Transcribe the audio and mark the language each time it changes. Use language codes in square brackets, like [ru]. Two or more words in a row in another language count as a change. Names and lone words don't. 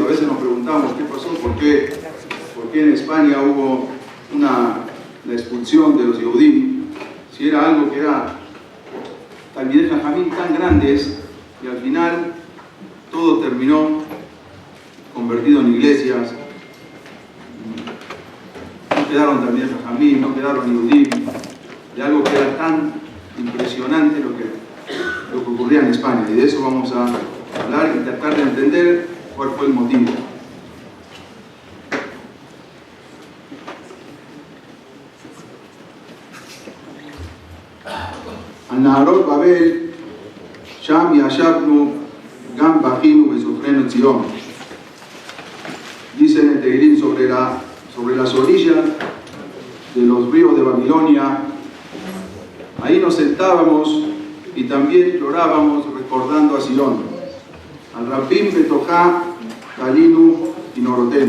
[es] A veces nos preguntamos qué pasó, por qué en España hubo la expulsión de los Yehudim, si era algo que era [he] תלמידי חכמים [es] tan grandes, y al final todo terminó convertido en iglesias. No quedaron [he] תלמידי חכמים, [es] no quedaron Yehudim, de algo que era tan impresionante lo que ocurría en España. Y de eso vamos a hablar y tratar de entender cuál fue el motivo. [he] על נהרות בבל, שם ישבנו גם בכינו וזוכרנו ציון. [es] Dice en el Tehilim sobre las orillas de los ríos de Babilonia, ahí nos sentábamos y también llorábamos recordando a Sion. Al Rabim Betoká, Kalinu y Norotenu.